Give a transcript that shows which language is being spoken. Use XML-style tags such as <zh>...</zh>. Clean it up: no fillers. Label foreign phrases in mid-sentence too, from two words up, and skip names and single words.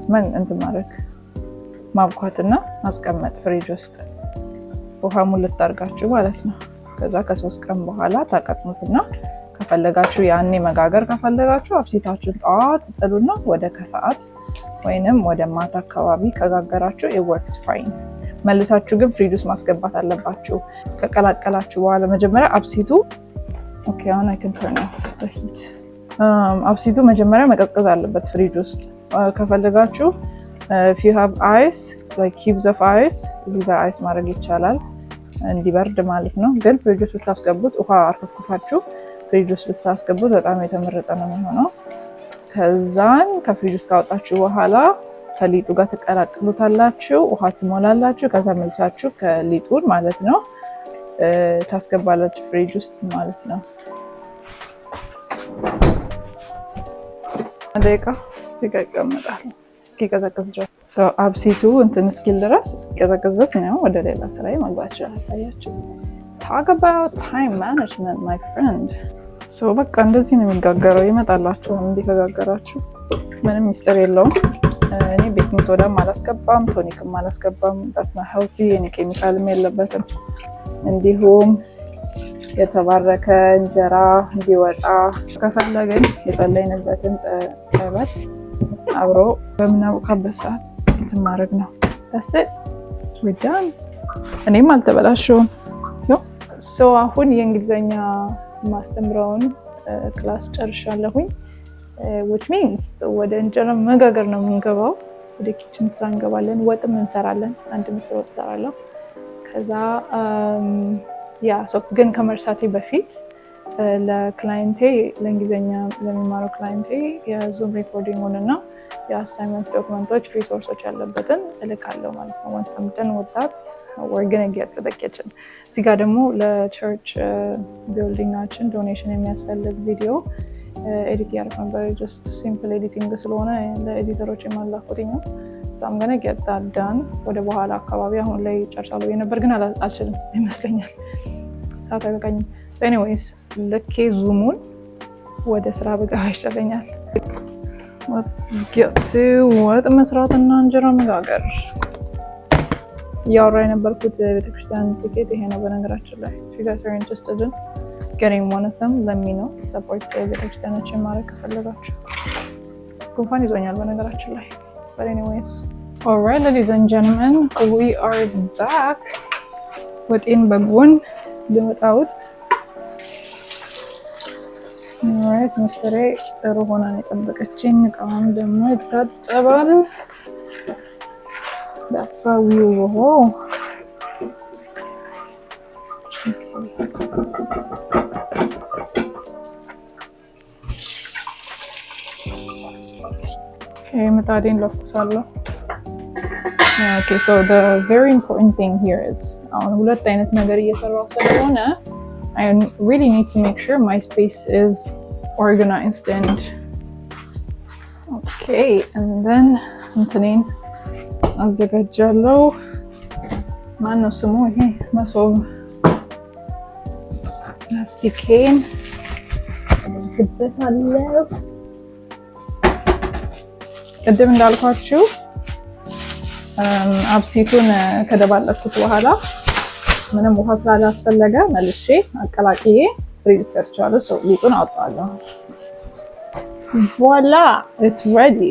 <am>ማድረግ ማብኳትና ማስቀመጥ ፍሪጅ ውስጥ ውሃ ሙልት አድርጋችሁ ማለት ነው። ከዛ ከ3 ቀን በኋላ ታቀጥኑትና ከፈለጋችሁ ያኔ መጋገር ከፈለጋችሁ አብሲታችሁ ጣት ጥሉና ወደ ከሰዓት ወይንም ወደ ማታ አካባቢ ከጋገራችሁ</am> <en>it works fine።</en> <am>መልሳችሁ ግን ፍሪጅ ውስጥ ማስገባት አለባችሁ። ከቀላቀላችሁ በኋላ መጀመሪያ አብሲቱ okay አሁን</am> <en>I can turn off the heat</en> <am>አብሲቱ መጀመሪያ መቀዝቀዝ አለበት ፍሪጅ ውስጥ። ከፈለጋችሁ</am> <en>if you have ice like cubes of ice</en> <am>እዚህ ጋር አይስ ማድረግ ይቻላል እንዲበርድ ማለት ነው። ግን ፍሪጅ ውስጥ ብታስገቡት ውሃ አርከፍክፋችሁ ፍሪጅ ውስጥ ብታስገቡት በጣም የተመረጠ ነው የሚሆነው። ከዛን ከፍሪጅ ውስጥ ካወጣችሁ በኋላ ከሊጡ ጋር ትቀላቅሉታላችሁ፣ ውሃ ትሞላላችሁ። ከዛ መልሳችሁ ከሊጡን ማለት ነው ታስገባላችሁ ፍሪጅ ውስጥ ማለት ነው። ደቂቃ ሲቀመጣል እስኪቀዘቅዝ ድረስ አብሲቱ እንትን እስኪል ድረስ እስኪቀዘቅዝ ድረስ ነው ወደ ሌላ ስራዬ መግባት ይችላል። ታያችሁ</am> <en>talk about time management my friend።</en> <am>በቃ እንደዚህ ነው የሚጋገረው። ይመጣላችኋል እንዲህ ከጋገራችሁ ምንም ሚስጥር የለውም። እኔ ቤኪንግ ሶዳም አላስገባም ቶኒክም አላስገባም።</am> <en>that's not healthy</en> <am>እኔ ኬሚካልም የለበትም። እንዲሁም የተባረከ እንጀራ እንዲወጣ ከፈለግን የጸለይንበትን ጸበል አብሮ በምናውቃበት ሰዓት እንትን ማድረግ ነው።</am> <en>that's it we're done።</en> <am>እኔም አልተበላሸውም። አሁን የእንግሊዘኛ ማስተምረውን ክላስ ጨርሻለሁኝ።</am> <en>which means</en> <am>ወደ እንጀራ መጋገር ነው የምንገባው። ወደ ኪችን ስራ እንገባለን። ወጥም እንሰራለን። አንድ ምስር ወጥ እሰራለሁ። ከዛ ግን ከመርሳቴ በፊት ለክላይንቴ ለእንግሊዘኛ ለሚማረው ክላይንቴ የዙም ሪኮርዲንጉን እና የአሳይመንት ዶክመንቶች ሪሶርሶች ያለበትን እልካለሁ ማለት ነው።</am> <en>once I'm done with that we're going to get to the kitchen።</en> <am>እዚህ ጋር ደግሞ ለቸርች ቢልዲንጋችን ዶኔሽን የሚያስፈልግ ቪዲዮ ኤዲት ያደርግ ነበር።</am> <en>just simple editing</en> <am>ስለሆነ ለኤዲተሮች የማላኩት ነው።</am> <en>so I'm going to get that done</en> <am>ወደ በኋላ አካባቢ አሁን ላይ ጨርሳለሁ የነበር ግን አልችልም ይመስለኛል ሰዓት አይበቃኝም። anyways ልኬ ዙሙን ወደ ስራ ብገባ ይሻለኛል።</am> <en>let's get to</en> <am>ወጥ መስራትና እንጀራ መጋገር። ያወራ የነበርኩት ቤተክርስቲያን ቲኬት ይሄ ነው በነገራችን ላይ</am> <en>if you guys are interested in getting one of them let me know support</en> <am>ቤተክርስቲያናችን ማድረግ ከፈለጋችሁ። ጉንፋን ይዞኛል በነገራችን ላይ</am> <en>but anyways alright ladies and gentlemen we are back</en> <am>ወጤን በጎን ልወጣውት alright ምስሬ ጥሩ ሆና ነው የጠበቀችኝ። እቃዋም ደግሞ ይታጠባል።</am> <en>that's how we roll okay</en> <am>ምጣዴን ለኩሳለሁ።</am> <en>okay so the very important thing here is</en> <am>አሁን ሁለት አይነት ነገር እየሰራሁ ስለሆነ</am> <en>I really need to make sure my space is organized and okay and then</en> <am>እንትኔን አዘጋጃለሁ። ማነው ስሙ ይሄ መሶብ ላስቲኬን አደርግበታለሁ። ቅድም እንዳልኳችሁ አብሲቱን ከደባለኩት በኋላ ምንም ውሃ ስላላስፈለገ መልሼ አቀላቅዬ ፍሪጅ ውስጥ አስቀምጫለሁ። ሊጡን አወጣዋለሁ።</am> <en>voila, it's ready.</en>